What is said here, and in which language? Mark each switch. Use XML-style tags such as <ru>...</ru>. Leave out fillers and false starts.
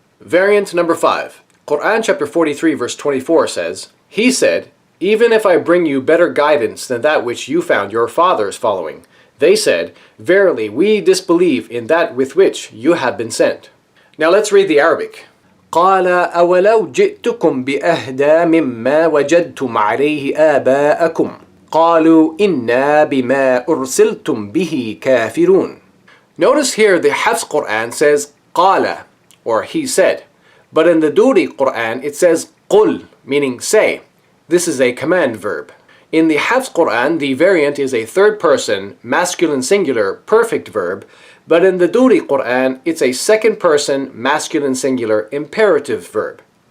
<en>Variant number 5. Quran chapter 43 verse 24 says, "He said, even if I bring you better guidance than that which you found your fathers following, they said, verily we disbelieve in that with which you have been sent." Now let's read the Arabic.</en> <ar>قال أولو جئتكم بأهدى مما وجدتم عليه آباءكم قالوا إنا بما أرسلتم به كافرون.</ar> <en>Notice here the Hafs Quran says قال, or he said, but in the Doori Quran it says قل, meaning say. This is a command verb. In the Hafs Quran the variant is a third person, masculine singular, perfect verb, but in the Doori Quran it's a second person, masculine singular, imperative verb.</en>